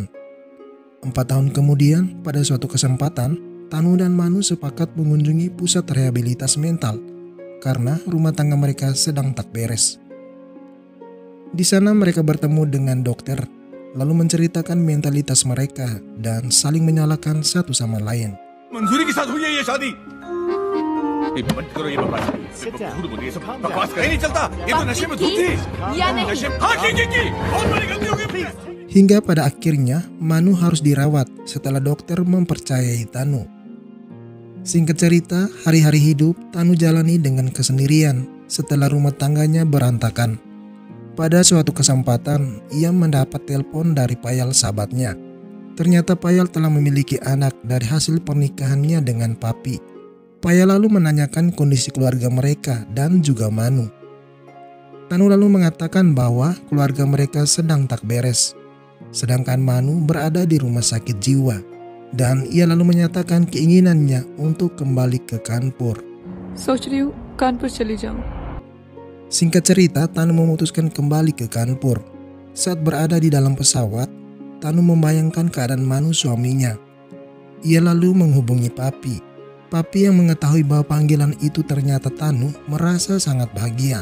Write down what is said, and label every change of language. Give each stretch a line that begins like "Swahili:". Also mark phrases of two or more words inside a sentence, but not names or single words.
Indonesian: 4 tahun kemudian, pada suatu kesempatan, Tanu dan Manu sepakat mengunjungi pusat rehabilitas mental karena rumah tangga mereka sedang tak beres. Di sana mereka bertemu dengan dokter, lalu menceritakan mentalitas mereka dan saling menyalahkan satu sama lain.
Hindi: मंजूरी के साथ हुई है ये शादी. मत करो ये बकवास. झूठ बोल रही है सब. बकवास कहीं नहीं चलता. ये तो नशे में धुत थी. या नहीं. हाँ की. बहुत बड़ी गलती हो गई.
Indonesian: Hingga pada akhirnya Manu harus dirawat setelah dokter mempercayai Tanu. Singkat cerita, hari-hari hidup Tanu jalani dengan kesendirian setelah rumah tangganya berantakan. Pada suatu kesempatan, ia mendapat telepon dari Payal sahabatnya. Ternyata Payal telah memiliki anak dari hasil pernikahannya dengan Papi. Payal lalu menanyakan kondisi keluarga mereka dan juga Manu. Tanu lalu mengatakan bahwa keluarga mereka sedang tak beres. Sedangkan Manu berada di rumah sakit jiwa. Dan ia lalu menyatakan keinginannya untuk kembali ke Kanpur.
Hindi: सोच रही हूँ कानपुर चली जाऊँ.
Indonesian: Singkat cerita, Tanu memutuskan kembali ke Kanpur. Saat berada di dalam pesawat, Tanu membayangkan keadaan Manu suaminya. Ia lalu menghubungi Papi. Papi yang mengetahui bahwa panggilan itu ternyata Tanu merasa sangat bahagia.